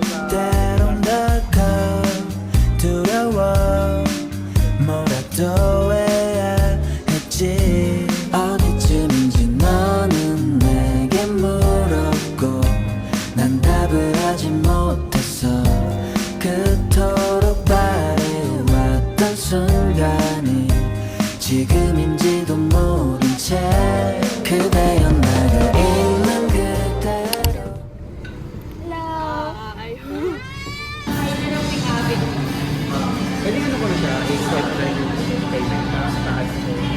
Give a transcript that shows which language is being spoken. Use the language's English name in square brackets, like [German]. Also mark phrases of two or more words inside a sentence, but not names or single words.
[Korean] 때론 더 두려워 뭐라도 해야 했지 어디쯤인지 너는 내게 물었고 난 답을 하지 못했어 그토록 바래왔던 순간이 지금인지도 모른 채 그대여 나가 있는 그대로 [Filipino] Pwede ano ko na siya, i-swipe na yung payment sa taas ko.